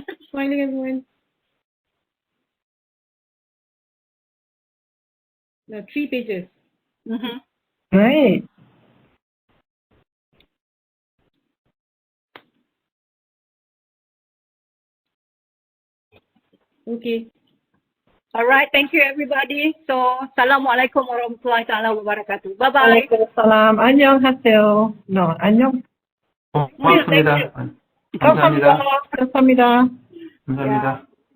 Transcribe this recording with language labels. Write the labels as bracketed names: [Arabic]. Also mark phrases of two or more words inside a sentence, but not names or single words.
[English] Smiling, everyone. Now 3 pages. Mm-hmm. Great. Okay. All right. Thank you, everybody. So, [Arabic] السلام عليكم ورحمة الله وبركاته. Bye-bye. Waalaikumsalam. [Korean] 안녕하세요. No, 안녕. 고맙습니다. 감사합니다. 감사합니다. 감사합니다.